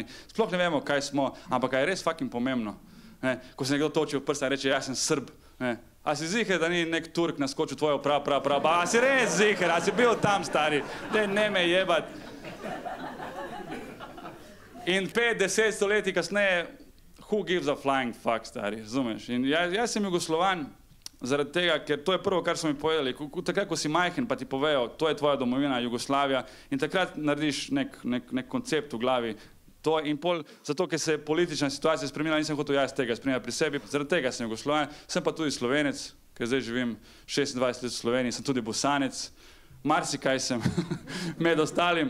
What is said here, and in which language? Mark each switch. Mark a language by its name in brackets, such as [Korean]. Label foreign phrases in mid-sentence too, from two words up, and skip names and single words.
[Slovenian] Sploh ne vemo, kaj smo, ampak je res fucking pomembno. Ko se nekdo toči v prsta in reče, jaz sem Srb. A si ziher, da ni nek Turk naskočil tvojo a si res ziher, a si bil tam, stari, ne me jebat. In 5-10 stoletij kasneje, [English] who gives a flying fuck, [Slovenian] stari, razumeš? In jaz sem Jugoslovan, zaradi tega, ker to je prvo, kar so mi povedali. Takrat, ko si majhen, pa ti povejo, to je tvoja domovina, Jugoslavija, in takrat narediš nek koncept v glavi. In pol, zato, ker se je politična situacija spremenila, nisem hotel jaz tega spremljati pri sebi, zaradi tega sem Jugoslovan, sem pa tudi Slovenec, ker zdaj živim 26 let v Sloveniji, sem tudi Bosanec, marsikaj sem med ostalim.